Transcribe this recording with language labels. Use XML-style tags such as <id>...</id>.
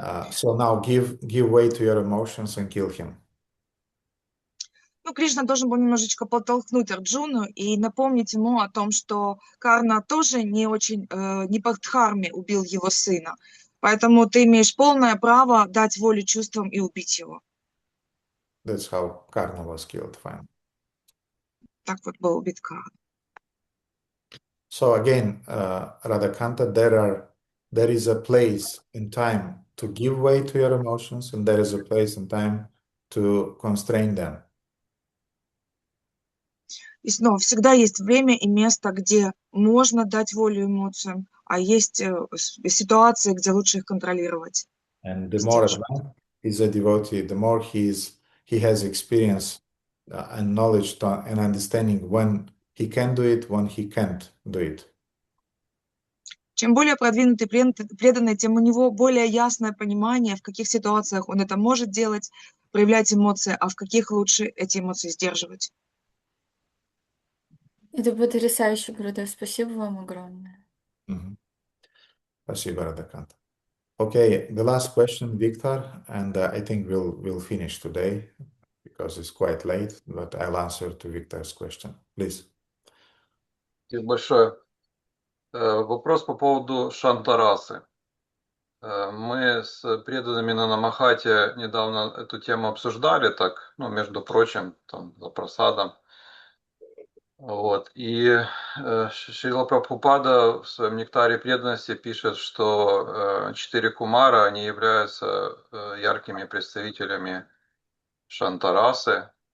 <en>So now give way to your emotions and kill him.</en> <ru>Ну, Кришна должен был немножечко подтолкнуть Арджуну и напомнить ему о том, что Карна тоже не по дхарме убил его сына. Поэтому ты имеешь полное право дать волю чувствам и убить его.</ru> <en>That's how Karna was killed, fine.</en> <ru>Так вот был убит Карна.</ru> <en>So again, Radhakanta, there is a place in time to give way to your emotions, and there is a place in time to constrain them.</en> <ru>И снова, всегда есть время и место, где можно дать волю эмоциям, а есть ситуации, где лучше их контролировать.</ru> <en>And the more advanced is a devotee, the more he has experience and knowledge and understanding when he can do it when he can't do it.</en> <ru>Чем более продвинутый преданный, тем у него более ясное понимание, в каких ситуациях он это может делать, проявлять эмоции, а в каких лучше эти эмоции сдерживать. Это потрясающе, Гурудев. Спасибо вам огромное. Спасибо, Радакант.</ru> <en>Okay, the last question, Victor, and I think we'll finish today because it's quite late, but I'll answer to Victor's question. Please.</en> <ru>Спасибо большое. Вопрос по поводу шантарасы. Мы с преданными на Намахате недавно эту тему обсуждали, так, ну, между прочим, там, за просадом. Вот. И Шрила Прабхупада в своем нектаре преданности пишет, что 4 кумара, они являются яркими представителями шантарасы.</ru>